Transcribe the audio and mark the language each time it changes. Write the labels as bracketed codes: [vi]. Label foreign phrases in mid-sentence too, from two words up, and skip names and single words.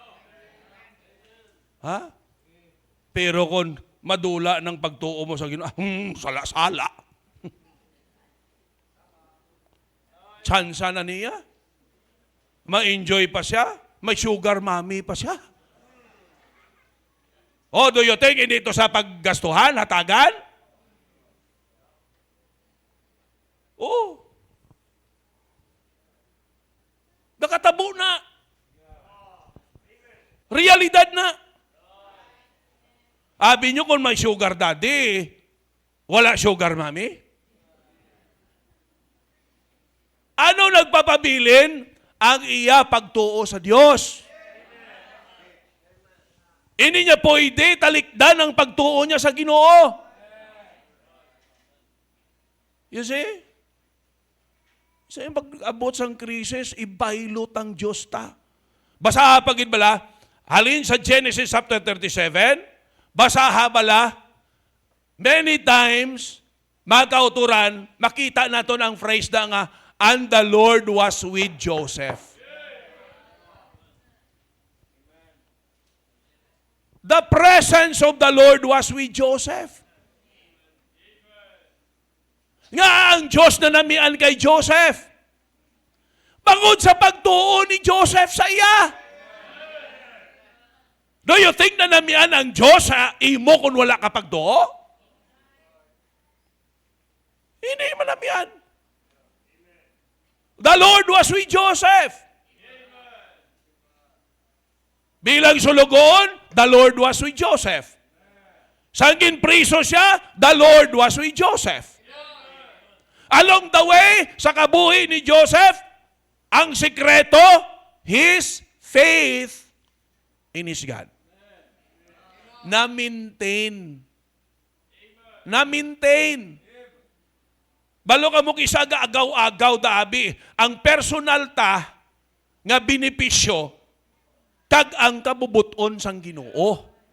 [hil] Ha? Pero kung madula ng pagtuo mo sa Ginoo, sala-sala. Tsansa na niya. Ma-enjoy pa siya. May [en] sugar mommy [hil] pa siya. [tl] Oh, [en] do you think [tl] hindi ito sa paggastuhan, hatagan? Oh. [hil] Nakatabo na. Realidad na. [tl] Sabi nyo kung may [en] sugar daddy, [tl] wala [en] sugar mommy? [hil] Ano nagpapabilin? Ang iya pagtuo sa Diyos. [tl] Hindi niya pwede talikdan ang pagtuo niya sa Ginoo. [en] You see? [hil] Sa pag-abot sang krisis, ibaylot ang Diyos ta. Basa pagid bala, halin sa Genesis chapter 37, basaha bala, [en] many times, [hil] mga kauturan, makita naton ang phrase na nga, [en] and the Lord was with Joseph. The presence of the Lord was with Joseph. [hil] Nga ang Diyos na namian kay Joseph. Bangod sa pagtuo ni Joseph sa iya. [en] Do you think [hil] na namian ang Diyos sa imo kung wala ka pagtuo? Hindi man namian. [en] The Lord was with Joseph. [hil] Bilang sulugon, [en] the Lord was with Joseph. [hil] Sangin priso siya, [en] the Lord was with Joseph. Along the way, [hil] sa kabuhi ni Joseph, ang sikreto, [en] his faith in his God. [hil] Na-maintain. Na-maintain. Balo ka mo kisaga agaw-agaw daabi. Ang personal ta nga benepisyo kag ang kabubuton sang Ginoo.